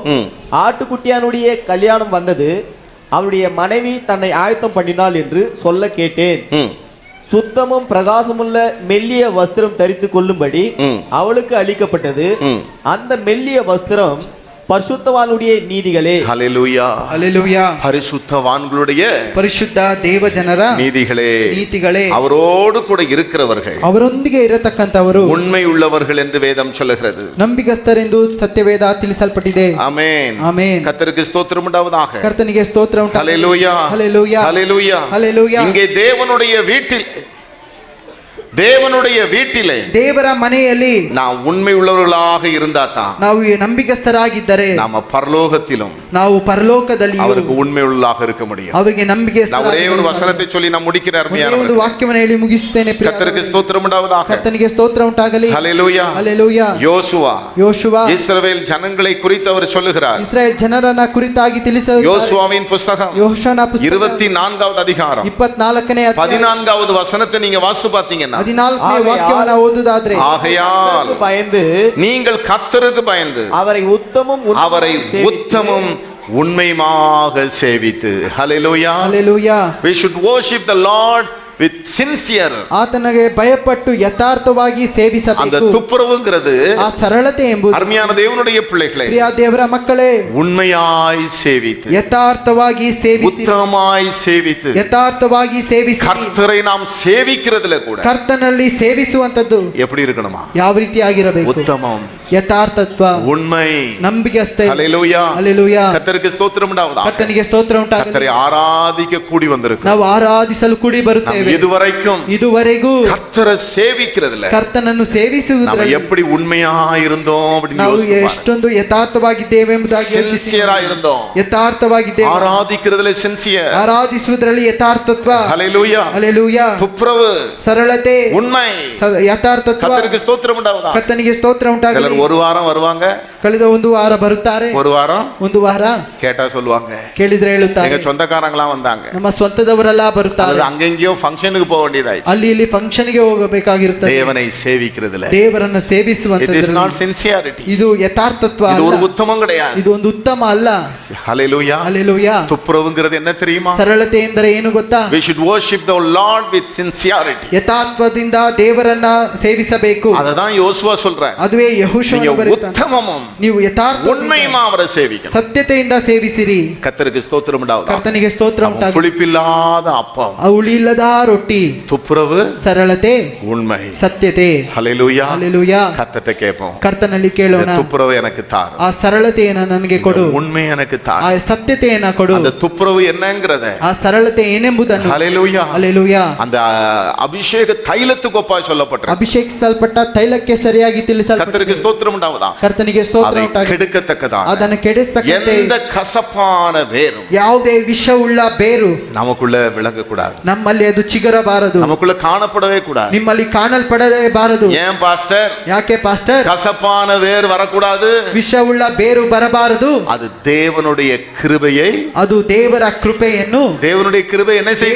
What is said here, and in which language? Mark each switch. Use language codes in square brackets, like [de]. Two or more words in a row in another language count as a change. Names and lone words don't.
[ta] ஆட்டுக்குட்டியானுடைய கல்யாணம் வந்தது, அவருடைய மனைவி தன்னை ஆயத்தம் பண்ணினாள் என்று சொல்ல கேட்டேன். சுத்தமும் பிரகாசமுள்ள மெல்லிய வஸ்திரம் தரித்து கொள்ளும்படி அவளுக்கு அளிக்கப்பட்டது. அந்த மெல்லிய வஸ்திரம் பரிசுத்தவான்களுடைய நீதிகளே. ஹல்லேலூயா. ஹல்லேலூயா. பரிசுத்தவான்களுடைய [kn] ಪರಿಶುದ್ಧ ದೇವ ಜನರ [ta] நீதிகளே, [kn] ನೀತಿಗಳೇ, [ta] அவரோடு கூட இருக்கிறவர்கள், [kn] ಅವರೊಂದಿಗೆ ಇರತಕ್ಕಂತವರು [ta] உண்மை உள்ளவர்கள் என்று வேதம் சொல்லுகிறது. [kn] ನಂಬಿಗಸ್ತರೆಂದು ಸತ್ಯವೇದ ತಿಳಿಸಲ್ಪಟ್ಟಿದೆ. [ta] ஆமென். [kn] ಆಮೆನ್. [ta] கர்த்தருக்கு ஸ்தோத்திரம் உண்டாவதாக. [kn] ಕರ್ತನಿಗೆ ಸ್ತೋತ್ರ ಉಂಟಾಗಲಿ. [ta] ஹல்லேலூயா. ஹல்லேலூயா. ஹல்லேலூயா. ஹல்லேலூயா. இங்கே தேவனுடைய வீட்டில் தேவனுடைய வீட்டிலே [kn] ದೇವರ ಮನೆಯಲ್ಲಿ [ta] நாம் உண்மை உள்ளவர்களாக இருந்தா தான் [kn] ನಾವು ನಂಬಿಕಸ್ಥರಾಗಿದ್ದರೆ [ta] நாம பரலோகத்திலும் [kn] ನಾವು ಪರಲೋಕದಲ್ಲಿ [ta] அவருக்கு உண்மை உள்ளாக இருக்க முடியும். [kn] ಅವರಿಗೆ ನಂಬಿಕೆ [ta] நான் ஒரே ஒரு வசனத்தை சொல்லி நான் முடிக்கிற [kn] ಒಂದು [ta] அருமையானவர்களே. [kn] ವಾಕ್ಯವನ್ನು ಹೇಳಿ ಮುಗಿಸುತ್ತೇನೆ. [ta] கர்த்தருக்கு ஸ்தோத்திரம் உண்டாவதாக. [kn] ಕರ್ತನಿಗೆ ಸ್ತೋತ್ರ ಉಂಟಾಗಲಿ. [ta] ஹல்லேலூயா. [kn] ಹಲ್ಲೆಲೂಯಾ. [ta] யோசுவா [kn] ಯೋಶುವ [ta] இஸ்ரவேல் ஜனங்களை குறித்து அவர் சொல்லுகிறார். [kn] ಇಸ್ರಾಯೇಲ್ ಜನರನ್ನ ಕುರಿತಾಗಿ ತಿಳಿಸುತ್ತಾರೆ. [ta] யோசுவாவின் புத்தகம் [kn] ಯೋಶುವನ ಪುಸ್ತಕ [ta] 24வது அதிகாரம் [kn] 24ನೇ ಅಧ್ಯಾಯ [ta] 14வது வசனத்தை நீங்க வாசித்து பார்த்தீங்கன்னா [kn] 14ನೇ ವಾಕ್ಯವನ್ನ ಓದುವುದಾದ್ರೆ [ta] ஆகையால் பயந்து நீங்கள் கர்த்தருக்கு பயந்து அவரை அவரை உத்தமும் உண்மையுமாக சேவித்து. ஹல்லேலூயா. [kn] ಹಲ್ಲೆಲೂಯಾ. [en] We should worship the Lord with sincere. [kn] ಆತನಿಗೆ ಭಯಪಟ್ಟು ಯಥಾರ್ಥವಾಗಿ [ta] அந்த [kn] ಸೇವಿಸಬೇಕು. [ta] துப்புரவுங்கிறது [kn] ಆ ಸರಳತೆ ಎಂಬುದು [ta] அருமையான தேவனுடைய பிள்ளைகளே [kn] ಪ್ರಿಯ ದೇವರ ಮಕ್ಕಳೇ [ta] உண்மையாய் சேவித்து [kn] ಯಥಾರ್ಥವಾಗಿ ಸೇವಿಸಿ [ta] உத்தமமாய் சேவித்து [kn] ಯಥಾರ್ಥವಾಗಿ ಸೇವಿಸಿ [ta] கர்த்தரை நாம் சேவிக்கிறதுல கூட [kn] ಕರ್ತನಲ್ಲಿ ಸೇವಿಸುವಂತದ್ದು [ta] எப்படி இருக்கணுமா? [kn] ಯಾವ ರೀತಿ ಆಗಿರಬೇಕು? [ta] உத்தமம், [kn] ಯಥಾರ್ಥತ್ವ, [ta] உண்மை. [kn] ನಂಬಿಕಸ್ತೆ. [ta] ஹல்லேலூயா. [kn] ಹಲ್ಲೆಲೂಯಾ. [ta] கர்த்தருக்கு ஸ்தோத்திரம் உண்டாவதாக. [kn] ಕರ್ತನಿಗೆ ಸ್ತೋತ್ರ ಉಂಟಾಗಲಿ. [ta] கர்த்தரை ஆராதிக்க கூடி வந்திருக்கிறோம். [kn] ನಾವು ಆರಾಧಿಸಲು ಕೂಡಿ ಬರುತ್ತೇವೆ. [ta] இதுவரைக்கும் கர்த்தரை சேவிக்கிறதுல [kn] ಕರ್ತನನ್ನು [ta] நாம [kn] ಸೇವಿಸುವುದರಲ್ಲಿ [ta] எப்படி உண்மையா இருந்தோம் அப்படின்னு [kn] ನಾವು [ta] யோசிச்சு பாருங்க. [kn] ಎಷ್ಟೊಂದು ಯಥಾರ್ಥವಾಗಿದ್ದೇವೆ ಎಂಬುದಾಗಿ ಯೋಚಿಸಿ. [ta] சின்சியரா இருந்தோம். [kn] ಯಥಾರ್ಥವಾಗಿದ್ದೇವೆ. [ta] ஆராதிக்கிறதுல சின்சியர். [kn] ಆರಾಧಿಸುವುದರಲ್ಲಿ ಯಥಾರ್ಥತ್ವ. [ta] ஹல்லேலூயா. [kn] ಹಲ್ಲೆಲೂಯಾ. [ta] துப்புரவு, [kn] ಸರಳತೆ, [ta] உண்மை. [kn] ಯಥಾರ್ಥತ್ವ. [ta] கர்த்தருக்கு ஸ்தோத்திரம் உண்டாவதாக. [kn] ಕರ್ತನಿಗೆ ಸ್ತೋತ್ರ ಉಂಟಾಗಲಿ. [ta] சிலர் ஒரு வாரம் வருவாங்க, [kn] ಕಳೆದ ಒಂದು ವಾರ ಬರುತ್ತಾರೆ, [ta] ஒரு வாரம் [kn] ಒಂದು ವಾರ [ta] கேட்டா சொல்லுவாங்க [kn] ಕೇಳಿದ್ರೆ ಹೇಳುತ್ತಾರೆ. [ta] எங்க சொந்தக்காரங்களாம் வந்தாங்க, [kn] ನಮ್ಮ ಸ್ವಂತದವರೆಲ್ಲ ಬರುತ್ತಾರೆ. [ta] அல்லது அங்கெங்கயோ ஃபங்க்ஷனுக்கு போக வேண்டியதாயிடுச்சு. [kn] ಅಲ್ಲಿ ಇಲ್ಲಿ ಫಂಕ್ಷನ್ಗೆ ಹೋಗಬೇಕಾಗಿರುತ್ತದೆ. [ta] தேவனை சேவிக்கிறதுல [kn] ದೇವರನ್ನು [en] it is not [kn] ಸೇವಿಸುವಂತದ್ದು [en] sincerity. [kn] ಇದು ಯಥಾರ್ಥತ್ವ [ta] இது ஒரு [kn] ಅಲ್ಲ. [ta] உத்தமம் கிடையாது. [kn] ಇದು ಒಂದು ಉತ್ತಮ ಅಲ್ಲ. [ta] ஹல்லேலூயா. [kn] ಹಲ್ಲೆಲೂಯಾ. [ta] துப்புரவுங்கிறது என்ன தெரியுமா? [kn] ಸರಳತೆ ಎಂದರೆ ಏನು ಗೊತ್ತಾ? [en] We should worship the Lord with sincerity. [kn] ಯಥಾರ್ಥದಿಂದ ದೇವರನ್ನ ಸೇವಿಸಬೇಕು. [ta] அததான் யோசுவா சொல்றார். [kn] ಅದುವೇ ಯೆಹೋಶುವನು [ta] நீங்க [kn] ಬರೆಯುತ್ತಾನೆ. [ta] உத்தமமும் [kn] ನೀವು ಯಥಾರ್ಥ [ta] உண்மையுமா அவரை சேவிக்கணும். [kn] ಸತ್ಯತೆಯಿಂದ ಸೇವಿಸಿರಿ. [ta] கர்த்தருக்கு ஸ்தோத்திரம் உண்டாவதாக. [kn] ಕರ್ತನಿಗೆ ಸ್ತೋತ್ರ ಉಂಟಾಗಲಿ. [ta] புளிப்பில்லாத அப்பம், [kn] ಹುಳಿಯಿಲ್ಲದ ರೊಟ್ಟಿ, [ta] துப்புரவு, [kn] ಸರಳತೆ, [ta] உண்மை. [kn] ಸತ್ಯತೆ. [ta] ஹல்லேலூயா. [kn] ಹಲ್ಲೆಲೂಯಾ. [ta] கர்த்தர்ட்ட கேட்போம், [kn] ಕರ್ತನಲ್ಲಿ ಕೇಳೋಣ, [ta] இந்த துப்புரவு எனக்கு தாரு, [kn] ಆ ಸರಳತೆಯನ್ನ ನನಗೆ ಕೊಡು, [ta] உண்மை எனக்கு [kn] ಆ [ta] தாரு. [kn] ಸತ್ಯತೆಯನ್ನ ಕೊಡು. [ta] அந்த துப்புரவு என்னங்கறத, [kn] ಆ ಸರಳತೆ ಏನೆಂಬುದನ್ನು [ta] ஹல்லேலூயா, [kn] ಹಲ್ಲೆಲೂಯಾ, [ta] அந்த அபிஷேக தைலத்துக்கு ஒப்பாய் சொல்லப்பட்டிருக்கு. [kn] ಅಭಿಷೇಕಿಸಲ್ಪಟ್ಟ ತೈಲಕ್ಕೆ ಸರಿಯಾಗಿ ತಿಳಿಸಲ್ಪಟ್ಟಿದೆ. [ta] கர்த்தருக்கு ஸ்தோத்திரம் உண்டாவதாக. [kn] ಕರ್ತನಿಗೆ ಸ್ತೋತ್ರ [ta] அதை [kn] ಉಂಟಾಗಲಿ. [ta] கெடுக்கத்தக்கதாக [kn] ಅದನ್ನು ಕೆಡಿಸತಕ್ಕಂತೆ [ta] எந்த கசப்பான வேரும் [kn] ಯಾವುದೇ ವಿಷವುಳ್ಳ ಬೇರು [ta] நமக்குள்ள விளங்க கூடாது, [kn] ನಮ್ಮಲ್ಲಿ ಅದು ಚಿಗುರಬಾರದು, [ta] நமக்குள்ள காணப்படவே கூடாது. [kn] ನಿಮ್ಮಲ್ಲಿ ಕಾಣಲ್ಪಡದೇ ಬಾರದು. [ta] ஏன் பாஸ்டர் [kn] ಯಾಕೆ ಪಾಸ್ಟರ್? [ta] கசப்பான வேர் வரக்கூடாது? [kn] ವಿಷವುಳ್ಳ ಬೇರು ಬರಬಾರದು. [ta] அது தேவனுடைய கிருபையை, [kn] ಅದು ದೇವರ ಕೃಪೆಯನ್ನು, [ta] தேவனுடைய கிருபை என்ன செய்து